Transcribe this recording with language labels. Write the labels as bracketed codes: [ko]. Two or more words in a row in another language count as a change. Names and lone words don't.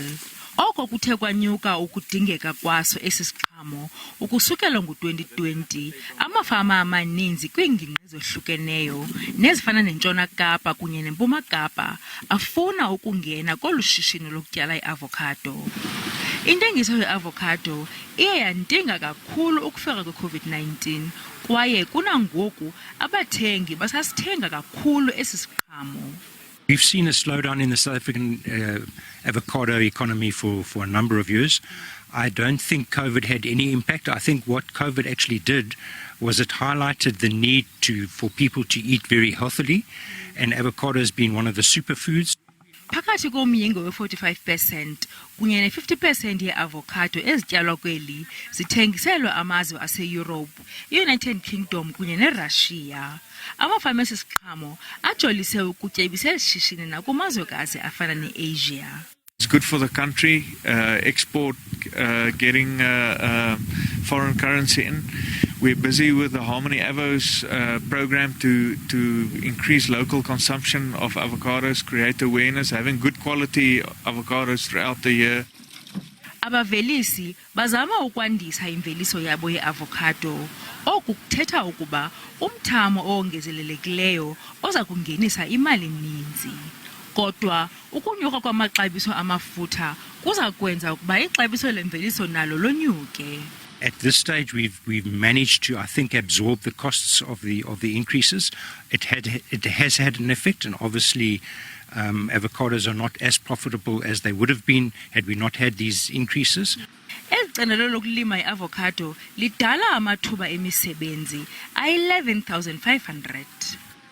[xh] Oko kuthe kwanyuka ukudingeka kwaso esi siqhamo ukusukela ngo-2020, amafama amaninzi kwiingingqi ezohlukeneyo nezifana neNtshona Kapa kunye neMpuma Kapa afuna ukungena kolu shishino lokutyala iavokhado. Intengiso yeavokhado iye yandinga kakhulu ukufika kwe-COVID-19 kwaye kunangoku abathengi basasithenga kakhulu esi siqhamo. [en] We've seen a slowdown in the South African avocado economy for a number of years. I don't think COVID had any impact. I think what COVID actually did was it highlighted the need for people to eat very healthily, and avocado has been one of the superfoods. [xh] Phakathi komyinge we-45% kunye ne-50% yeavokhado ezityalwa kweli zithengiselwa amazwe aseYurophu, i-United Kingdom kunye neRussia. Amafama esi siqhamo ajolise ukutyebisa eli shishini nakumazwekazi afana ne-Asia. [en] It's good for the country, export, getting foreign currency in. We're busy with the Harmony Avos program to increase local consumption of avocados, create awareness, having good quality avocados throughout the year. [xh] Abavelisi bazama ukwandisa imveliso yabo yeavokhado. Oku kuthetha ukuba umthamo owongezelelekileyo oza kungenisa imali ninzi. Kodwa ukunyuka kwamaxabiso amafutha kuza kwenza ukuba ixabiso lemveliso nalo lonyuke. [en] At this stage, we've managed to, I think, absorb the costs of the increases. It has had an effect, and obviously, avocados are not as profitable as they would have been had we not had these increases. [xh] Icandelo lokulima iavokhado lidala amathuba emisebenzi ayi-11,500.